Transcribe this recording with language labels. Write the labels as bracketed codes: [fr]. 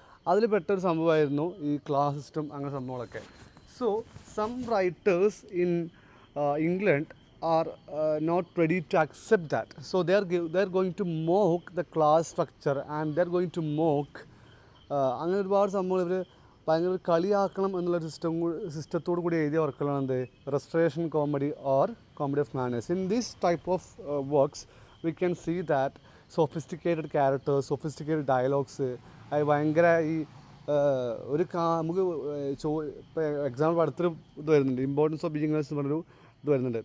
[ml] അതിൽ പെട്ടൊരു സംഭവമായിരുന്നു ഈ ക്ലാസ് സിസ്റ്റം, അങ്ങനെ സംഭവങ്ങളൊക്കെ. [en] So some writers in England are not ready to accept that. So they are going to mock the class structure and they are going to mock [ml] അങ്ങനെ ഒരുപാട് സംഭവങ്ങൾ ഇവർ ഭയങ്കര കളിയാക്കണം എന്നുള്ള സിസ്റ്റത്തോടു കൂടി എഴുതിയ വർക്കുകളാണ് എന്ത്? [en] Restoration comedy or comedy of manners. In this type of works we can see that sophisticated characters, sophisticated dialogues, [ml] അത് ഭയങ്കര ഈ ഒരു നമുക്ക് ഇപ്പോൾ എക്സാമ്പിൾ അടുത്തൊരു ഇത് വരുന്നുണ്ട്, ഇമ്പോർട്ടൻസ് ഓഫ് ബിഗിനേഴ്സ് എന്ന് പറഞ്ഞൊരു ഇത് വരുന്നുണ്ട്.